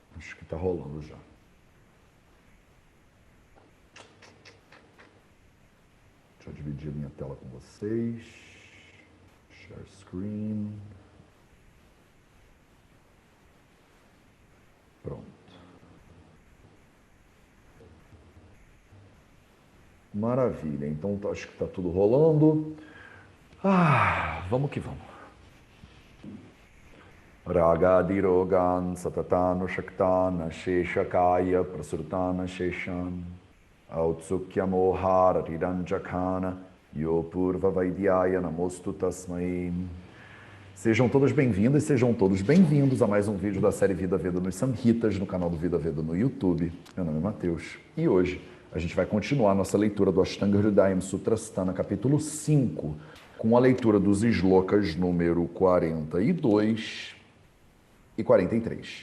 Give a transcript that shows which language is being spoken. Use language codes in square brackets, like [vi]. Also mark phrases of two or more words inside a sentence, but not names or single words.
[pt] Acho que está rolando já. Deixa eu dividir a minha tela com vocês. [en] Share screen. [pt] Pronto. Maravilha. Então, acho que está tudo rolando. Vamos que vamos. [sa] Ragadirogan satatana shaktana sheshakaya prasurtana sheshan autsukya mohara riranjakana yopurva vaidyaya namostu tasmai. [pt] Sejam todas bem-vindas, sejam todos bem-vindos a mais um vídeo da série Vida Veda nos Samhitas, no canal do Vida Veda no YouTube. Meu nome é Matheus e hoje a gente vai continuar nossa leitura do Ashtanga Hridayam Sutrasthana, capítulo 5, com a leitura dos shlokas número 42 e 43.